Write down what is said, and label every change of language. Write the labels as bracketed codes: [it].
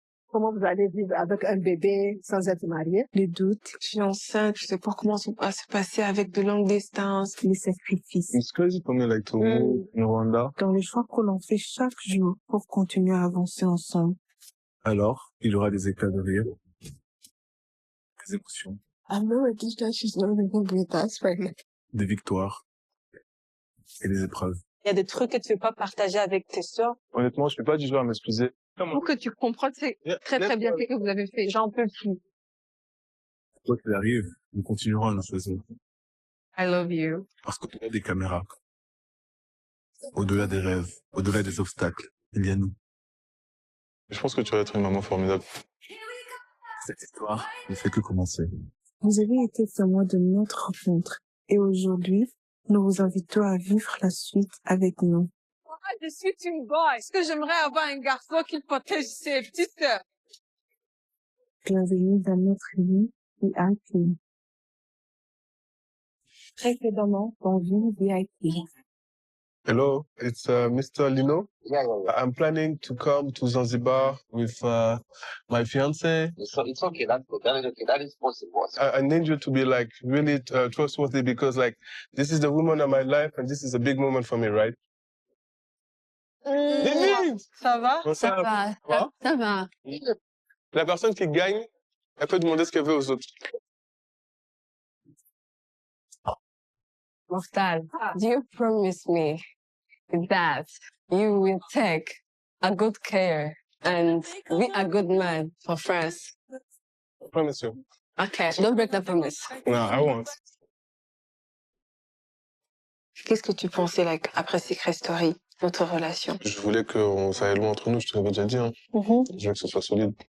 [fr] Comment vous allez vivre avec un bébé sans être marié? Les doutes, Je suis enceinte, je sais pas comment ça va se passer avec de longues distances. les sacrifices. [en] It's crazy for me like to move in Rwanda. [fr] Dans les choix que l'on fait chaque jour pour continuer à avancer ensemble. Alors, il y aura des éclats de rire, des émotions, [en] I'm not ready that she's not living with us right now. [fr] des victoires et des épreuves. Il y a des trucs que tu veux pas partager avec tes soeurs. Honnêtement, je suis pas du genre à m'excuser. Pour que tu comprennes, c'est très bien ce que vous avez fait. J'en peux plus. Quoi qu'il arrive, nous continuerons à nous choisir. [en] I love you. [fr] Parce qu'au-delà des caméras, au-delà des rêves, au-delà des obstacles, il y a nous. Je pense que tu vas être une maman formidable. Cette histoire ne fait que commencer. Vous avez été témoin de notre rencontre. Et aujourd'hui, nous vous invitons à vivre la suite avec nous. Je suis une boy. Est-ce que j'aimerais avoir un garçon qui protège ses petites sœurs? Bienvenue dans notre vie VIP. Précédemment, dans Ville VIP. [en] Hello, it's Mr. Lino. Yeah. I'm planning to come to Zanzibar with my fiance. It's okay. That's good. That is okay. That is possible. I need you to be like really trustworthy because like this is the woman of my life and this is a big moment for me, right? [fr] Ça va? Ça va? Ça va. La personne qui gagne, elle peut demander ce qu'elle veut aux autres. [en] Mokhtar, do you promise me that you will take a good care and be a good man for France? I promise you. Okay, don't break the promise. No, I won't. [fr] Qu'est-ce que tu pensais, like, après Secret Story, notre relation? Je voulais que ça aille loin entre nous, je te l'avais déjà dit. Hein. Je veux que ce soit solide.